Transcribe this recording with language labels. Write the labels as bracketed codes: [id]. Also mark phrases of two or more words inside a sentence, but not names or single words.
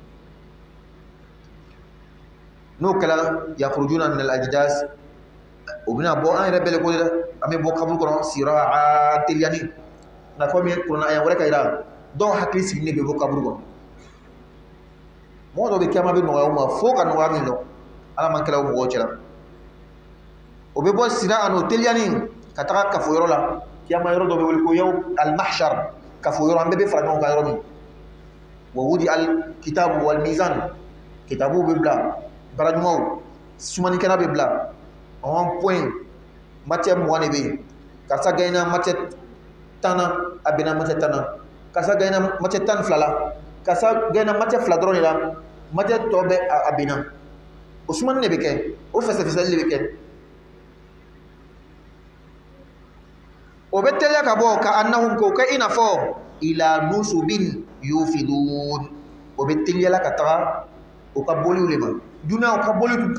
[bm] n'o kɛra [ar] يخرجون من الأجداث [bm] o bɛna bɔ an yɛrɛ bɛɛ le ko dɛ an bɛ bɔ kaburu kɔnɔ siraa teliyani nka komi kuranna aya wɛrɛ ka yira dɔw hakili sigilen bɛ bɔ kaburu kɔnɔ mɔgɔ dɔw bɛ kiyama bɛ nɔgɔya u ma fo ka nɔgɔya min dɔn ala man kɛla o mɔgɔw cɛla o bɛ bɔ sira n'o teliyani ka taga kafoyɔrɔ la kiyama yɔrɔ dɔ bɛ wele ko [ar] يوم المحشر [bm] kafoyɔrɔ an bɛɛ bɛ fara ɲɔgɔn kan yɔrɔ min [ar] ووضع الكتاب والميزان [bm] kitabu bɛ bila bara ɲumanw sumanikɛla bɛ bila [fr] en point matière [bm] 20 de bɛ yen karisa [fr] gagné matière [bm] 10 na a bɛnna matière 10 na karisa [fr] gagné matière [bm] 12 la karisa [fr] gagné matière [bm] 2 dɔrɔn de la matière tɔ bɛ a bɛnna o sumani de bɛ kɛ o fɛsɛfɛsɛli de bɛ kɛ o bɛ teliya ka bɔ ka annahum ko kɛ i n'a fɔ [ar] إلى نصب يوفضون [bm] o bɛ teliyala ka taga o ka boliw le ma dunuya o ka boli tun